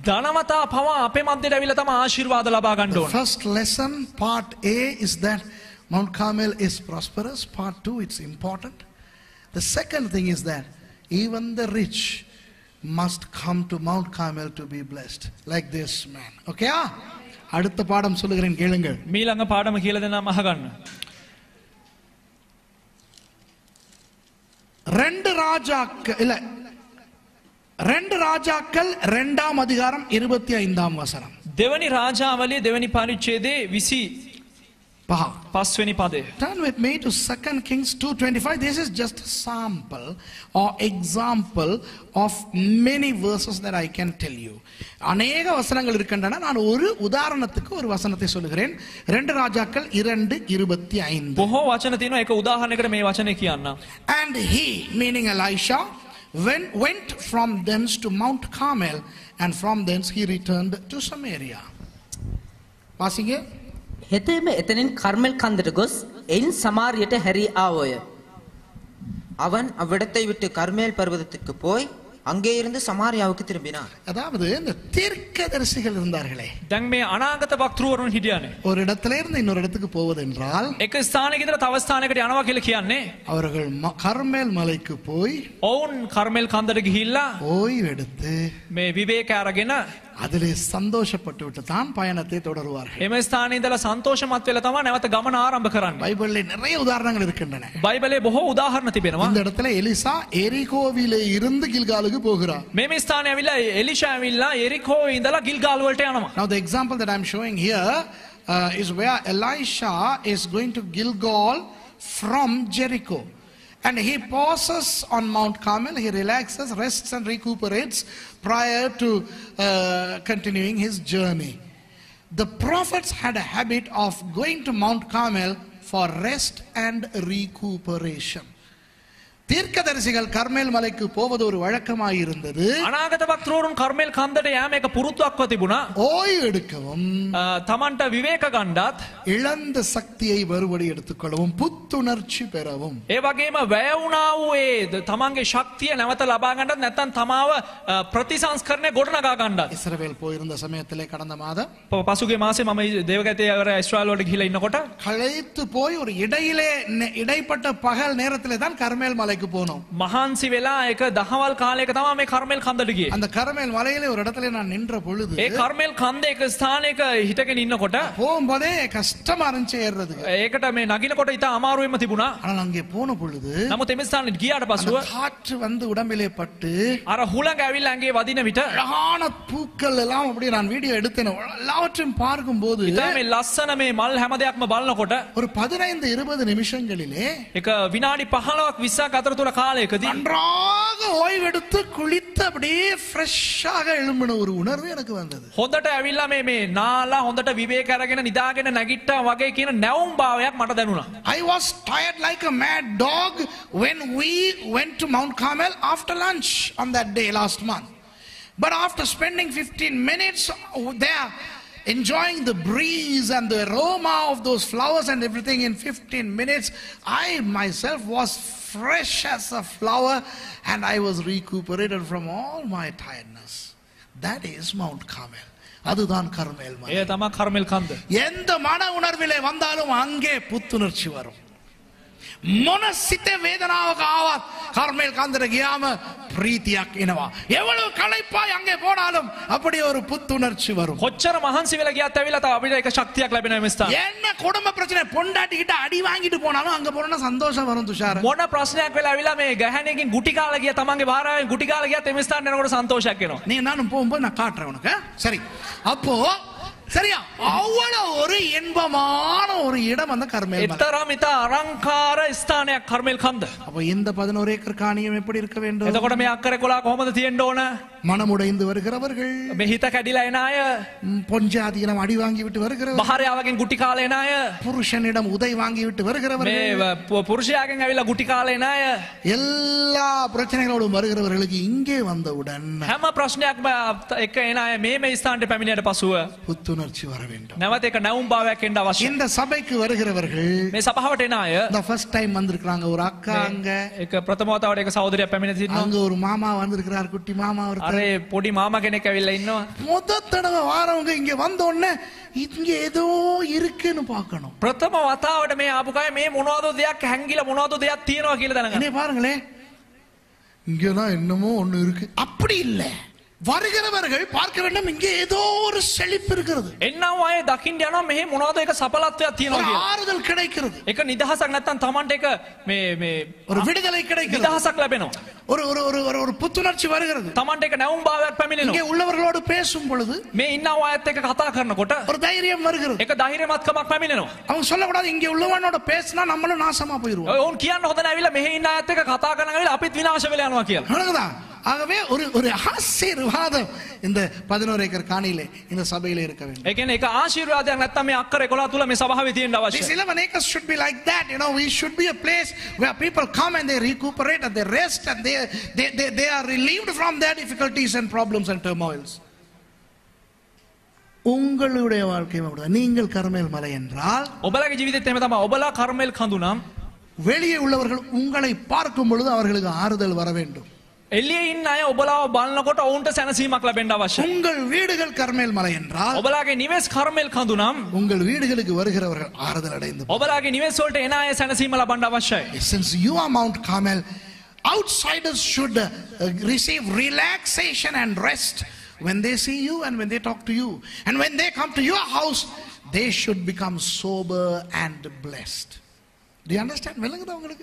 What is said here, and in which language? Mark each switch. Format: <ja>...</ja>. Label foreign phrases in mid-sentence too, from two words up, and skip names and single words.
<si>ධනවතා පවා අපේ මැදට ඇවිල්ලා තමයි ආශිර්වාද ලබා ගන්න</si> <en>The</en> <si>ඕන.</si> <en>first lesson, part A, is that Mount Carmel is prosperous. Part 2, it's important. The second thing is that even the rich must come to Mount Carmel to be blessed, like this man.</en> <ta>Okay? அடுத்த பாடம் சொல்லுகிறேன் கேளுங்கள்.</ta> <si>මීළඟ පාඩම කියලා දෙන්නම් අහගන්න.</si> <ta>ரெண்டு ராஜாக்கள் 2ஆம் அதிகாரம் 25ஆம் வசனம்.</ta> <si>දෙවනි රාජාවලිය දෙවනි පරිච්ඡේදයේ 25 වෙනි පදය.</si> <en>Turn with me to 2 Kings 2:25. This is just a sample or example of many verses that I can tell you.</en> <ta>அநேக வசனங்கள் இருக்கின்றன, நான் ஒரு உதாரணத்துக்கு ஒரு வசனத்தை சொல்லுகிறேன். 2 ராஜாக்கள் 2:25.</ta> <si>බොහෝ වචන තියෙනවා, ඒක උදාහරණයකට මේ වචනේ කියන්න.</si> <en>And he, meaning Elisha, went from thence to Mount Carmel, and from thence he returned to Samaria.</en> <ta>வாசிங்க.</ta> <si>හෙතේම එතනින් කර්මෙල් කන්දට ගොස් එයින් සමාරියට හැරී ආවෝය.</si> <ta>அவன் அவ்விடத்தை விட்டு கர்மேல் பர்வதத்துக்கு போய் அங்கே இருந்து சமாரியாவுக்கு திரும்பினான். அதாவது இந்த தீர்க்கதரிசிகள் இருந்தார்களே,</ta> <si>දැන් මේ අනාගත වක්තෘවරුන් හිටියානේ.</si> <ta>ஒரு இடத்துல இருந்து இன்னொரு இடத்துக்கு போவது என்றால்</ta> <si>එක ස්ථානයක ඉඳලා තව ස්ථානයකට යනවා කියලා කියන්නේ.</si> <ta>அவர்கள் கர்மேல் மலைக்கு போய்</ta> <si>ඔවුන් කර්මෙල් කන්දට ගිහිල්ලා</si> <ta>ஓய்வு எடுத்து</ta> <si>මේ විවේක අරගෙන</si> <ta>அதிலே சந்தோஷப்பட்டு விட்டு தான் பயணத்தை தொடருவார்கள்.</ta> <si>එම ස්ථානයේ ඉඳලා සන්තෝෂමත් වෙලා තමයි නැවත ගමන ආරම්භ කරන්නේ.</si> <ta>பைபிளிலே நிறைய உதாரணங்கள் இருக்கின்றன.</ta> <si>බයිබලයේ බොහෝ උදාහරණ තිබෙනවා.</si> <ta>இந்த இடத்துல எலிசா எரிகோவிலே இருந்து கில்காலுக்கு போகிறார்.</ta> <si>මේ ස්ථානයේ ඇවිල්ලා එලිෂා ඇවිල්ලා එරිකෝ ඉඳලා ගිල්ගාල් වලට යනවා.</si> <en>Now the example that I'm showing here is where Elisha is going to Gilgal from Jericho. And he pauses on Mount Carmel, he relaxes, rests and recuperates prior to continuing his journey. The prophets had a habit of going to Mount Carmel for rest and recuperation.</en> <ta>தீர்க்கதரிசிகள் கர்மேல் மலைக்கு போவது ஒரு வழக்கமாக இருந்தது.</ta> <si>අනාගත වක්තෘවරුන් කර්මෙල් කන්දට යෑම එක පුරුද්දක්ව තිබුණා.</si> <ta>ஓய்வு எடுக்கவும்</ta> <si>තමන්ට විවේක ගන්නත්,</si> <ta>இழந்த சக்தியை மறுபடி எடுத்துக்கொள்ளவும் புத்துணர்ச்சி பெறவும்.</ta> <si>ඒ වගේම වැය වුණා වූ ඒ තමන්ගේ ශක්තිය නැවත ලබා ගන්නත්, නැත්නම් තමාව ප්‍රතිසංස්කරණය ගොඩනගා ගන්නත්.</si> <ta>இஸ்ரவேல் போயிருந்த சமயத்திலே கடந்த மாதம்</ta> <si>පසුගිය මාසේ මම දේවගතේ ඉස්රායල් වලට ගිහිලා ඉන්නකොට</si> <ta>களைத்து போய் ஒரு இடைப்பட்ட பகல் நேரத்திலே தான் கர்மேல் மலைக்கு போனோம்.</ta> <si>මහන්සි වෙලා එක දහවල් කාලයක තමයි මේ කර්මෙල් කන්දට ගියේ.</si> <ta>அந்த கர்மேல் மலையிலே ஒரு இடத்துல நான் நின்ற பொழுது</ta> <si>ඒ කර්මෙල් කන්දේ එක ස්ථානයක හිටගෙන ඉන්නකොට</si> <ta>போகும்போதே கஷ்டமா இருந்துச்சு ஏறுறதுக்கு.</ta> <si>ඒකට මේ නගිනකොට ඉතා අමාරුවෙම තිබුණා.</si> <ta>ஆனால் அங்கே போன பொழுது</ta> <si>නමුත් එමෙ ස්ථානෙට ගියාට පසුව</si> <ta>காற்று வந்து உடம்பிலே பட்டு</ta> <si>අර හුළඟ ඇවිල්ලා ඇඟේ වදින විට</si> <ta>அழகான பூக்கள் எல்லாம் அப்படியே நான் வீடியோ எடுத்தேன். எல்லாவற்றையும் பார்க்கும்போது</ta> <si>ඉතින් මේ ලස්සන මේ මල් හැම දෙයක්ම බලනකොට</si> <ta>ஒரு 15-20 நிமிஷங்களிலே</ta> <si>එක විනාඩි 15ක් 20ක් වනාන්තර තුල කාලයකදී</si> <ta>நன்றாக ஓய்வெடுத்து குளித்து அப்படியே ஃப்ரெஷ்ஷாக எழும்பின ஒரு உணர்வு எனக்கு வந்தது.</ta> <si>හොඳට ඇවිල්ලා මේ නාලා හොඳට විවේක අරගෙන නිදාගෙන නැගිට්ටා වගේ කියන නැවුම් භාවයක් මට දැනුණා.</si> <en>I was tired like a mad dog when we went to Mount Carmel after lunch on that day last month. But after spending 15 minutes there, enjoying the breeze and the aroma of those flowers and everything in 15 minutes, I myself was fresh as a flower and I was recuperated from all my tiredness. That is Mount Carmel.</en> <ta>அதுதான் கர்மேல் மலை.</ta> <si>ඒ තමයි කර්මෙල් කන්ද.</si> <ta>எந்த மன உணர்விலே வந்தாலும் அங்கே புத்துணர்ச்சி வரும்.</ta> <si>මොන සිත වේදනාවක ආවත් කර්මෙල් කන්දට ගියාම ප්‍රීතියක් එනවා.</si> <ta>எவ்வளவு களைப்பாய் அங்கே போனாலும் அப்படி ஒரு புத்துணர்ச்சி வரும்.</ta> <si>කොච්චර මහන්සි වෙලා ගියත් ඇවිල්ලා තව අපිට එක ශක්තියක් ලැබෙනවා මේ ස්ථාන.</si> <ta>என்ன குடும்ப பிரச்சனை பொண்டாட்டி கிட்ட அடி வாங்கிட்டு போனாலும் அங்க போனா சந்தோஷம் வரும் துஷார்.</ta> <si>මොන ප්‍රශ්නයක් වෙලා ඇවිල්ලා මේ ගහණේකින් ගුටි කාලා ගියා තමන්ගේ භාර්යාවෙන් ගුටි කාලා ගියත් මේ ස්ථාන යනකොට සන්තෝෂයක් එනවා.</si> <ta>நீ நானும் போகும்போது நான் காட்டுறேன் உனக்கு. சரி அப்போ சரியா அவ்வளவு ஒரு இன்பமான ஒரு இடம் அந்த கர்மேல் மலை.</ta> <si>එතරම් ඉතා අලංකාර ස්ථානයක් කර්මෙල් කන්ද.</si> <ta>அப்போ இந்த 11 ஏக்கர் காணியம் எப்படி இருக்க வேண்டும்?</ta> <si>එතකොට මේ අක්කර 11 කොහොමද තියෙන්න ඕන?</si> <ta>மனமுடைந்து வருகிறவர்கள்,</ta> <si>මේ හිත කැඩිලා එන අය,</si> <ta>பொஞ்சாதியிடம் அடி வாங்கி விட்டு வருகிறவர்கள்,</ta> <si>භාර්යාවගෙන් ගුටි කාලා එන අය,</si> <ta>புருஷனிடம் உதை வாங்கி விட்டு வருகிறவர்கள்,</ta> <si>මේ පුරුෂයාගෙන් ඇවිල්ලා ගුටි කාලා එන අය,</si> <ta>எல்லா பிரச்சனைகளோடும் வருகிறவர்களுக்கு இங்கே வந்தவுடன்</ta> <si>හැම ප්‍රශ්නයක්ම එක එන අය මේ ස්ථානට පැමිණියට පසුව</si> <ta>புத்துணர்ச்சி வர வேண்டும்.</ta> <si>නැවත එක නැවුම් භාවයක් එන්න අවශ්‍යයි.</si> <ta>இந்த சபைக்கு வருகிறவர்கள்</ta> <si>මේ සභාවට එන අය</si> <en>the first time</en> <ta>வந்திருக்காங்க. ஒரு அக்கா அங்க,</ta> <si>එක ප්‍රථම වතාවට එක සහෝදරියක් පැමිණ සිටිනවා.</si> <ta>அங்க ஒரு மாமா வந்திருக்கிறார், குட்டி மாமா ஒருத்தர்.</ta> <si>අර පොඩි මාමා කෙනෙක් ඇවිල්ලා ඉන්නවා.</si> <ta>முத தடவை வாரவங்க இங்க வந்த உடனே இங்க ஏதோ இருக்குன்னு பார்க்கணும்.</ta> <si>ප්‍රථම වතාවට මේ ආපු කය මේ මොනවද දෙයක් හැංගිලා මොනවද දෙයක් තියෙනවා කියලා දැනගන්න.</si> <ta>என்ன பாருங்களே, இங்கதான் என்னமோ ஒண்ணு இருக்கு. அப்படி இல்ல, வருகிறவர்கள் பார்க்க வேண்டும் இங்கே ஏதோ ஒரு செழிப்பு இருக்கிறது.</ta> <si>එන්නව අය දකින්න යනවා මෙහි මොනවද එක සඵලත්වයක් තියෙනවා</si> <ta>ஒரு</ta> <si>කියලා.</si> <ta>ஆறுதல் கிடைக்கிறது,</ta> <si>එක නිදහසක් නැත්තම් Tamanට එක මේ</si> <ta>ஒரு விடுதலை கிடைக்கிறது,</ta> <si>නිදහසක් ලැබෙනවා.</si> <ta>ஒரு ஒரு ஒரு ஒரு ஒரு புத்துணர்ச்சி வருகிறது.</ta> <si>Tamanට එක නැවුම් භාවයක්</si> <ta>இங்கே</ta> <si>පැමිණෙනවා.</si> <ta>உள்ளவர்களோடு பேசும் பொழுது</ta> <si>මේ ඉන්නව අයත් එක්ක කතා කරනකොට</si> <ta>ஒரு தைரியம் வருகிறது.</ta> <si>එක ධෛර්යමත්කමක් පැමිණෙනවා.</si> <ta>அவங்க சொல்லக்கூடாது இங்கே உள்ளவனோட பேசினா நம்மளும் நாசமா போயிருவோம்.</ta> <si>ඔවුන් කියන්න හොඳ නැවිලා මෙහි ඉන්න අයත් එක්ක කතා කරන ඇවිල්ලා අපිත් විනාශ වෙලා යනවා කියලා.</si> <ta>அழகுதா. ஆகவே ஒரு ஒரு ஆசீர்வாதம் இந்த 11 ஏக்கர் காணியிலே இந்த சபையிலே இருக்க வேண்டும்.</ta> <si>ඒ කියන්නේ එක ආශිර්වාදයක් නැත්තම් මේ අක්කර 11 තුල මේ සභාවේ තියෙන්න</si> <en>These</en> <si>අවශ්‍යයි.</si> <en>11 acres should be like that. You know, we should be a place where people come and they recuperate and they rest and they are relieved from their difficulties and problems and turmoils.</en> <ta>உங்களுடைய வாழ்க்கை அப்படிதான். நீங்கள் கர்மேல் மலை என்றால்</ta> <si>ඔබලගේ ජීවිතෙත් එහෙම තමයි. ඔබලා කර්මෙල් කඳු නම්</si> <ta>வெளியே உள்ளவர்கள் உங்களை பார்க்கும் பொழுது அவர்களுக்கு ஆறுதல் வர வேண்டும்.</ta> <si>එළියේ ඉන්න අය ඔබලාව බලනකොට ඔවුන්ට සැනසීමක් ලැබෙන්න අවශ්‍යයි.</si> <ta>உங்கள் வீடுகள் கர்மேல் மலை என்றால்</ta> <si>ඔබලාගේ නිවෙස් කර්මෙල් කඳු නම්</si> <ta>உங்கள் வீடுகளுக்கு வருகிறவர்கள் ஆறுதல் அடைந்து</ta> <si>ඔබලාගේ නිවෙස් වලට එන අය සැනසීම ලබන්න අවශ්‍යයි.</si> <en>since you are Mount Carmel, outsiders should receive relaxation and rest when they see you and when they talk to you, and when they come to your house they should become sober and blessed. Do you understand?</en> <ta>விளங்குதா உங்களுக்கு?</ta>